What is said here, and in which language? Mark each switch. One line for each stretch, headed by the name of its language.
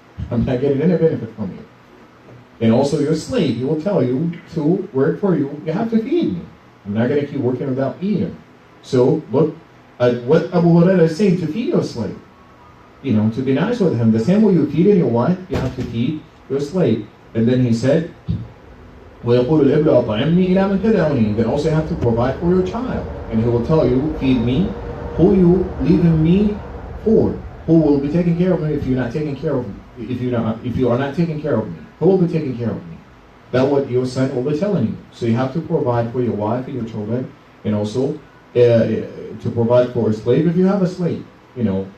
English: I'm not getting any benefit from you. And also your slave, he will tell you to work for you, you have to feed me. I'm not going to keep working without eating. So look at what Abu Hurairah is saying, to feed your slave. You know, to be nice with him. The same way you feed your wife, you have to feed your slave. And then he said,
Arabic: وَيَقُولُ الْإِبْلُ أَطْعِمْنِي إِلَى مَنْ تَدْعُونِي.
English: Then also you have to provide for your child. And he will tell you, feed me, who you leaving me for. Who will be taking care of me if you're not taking care of me? If you are not taking care of me, who will be taking care of me? That's what your son will be telling you. So you have to provide for your wife and your children, and also to provide for a slave if you have a slave, you know.